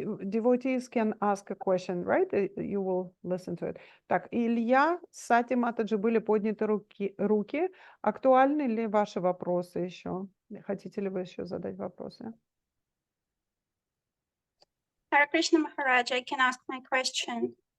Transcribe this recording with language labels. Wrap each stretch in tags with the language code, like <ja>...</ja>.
<en>Devotees can ask a question, right? You will listen to it.</en> <ru>Так, Илья, Сати Матаджи, были подняты руки. Актуальны ли ваши вопросы еще? Хотите ли вы еще задать вопросы?</ru> <en>Hare Krishna Maharaj, I can ask my question.</en>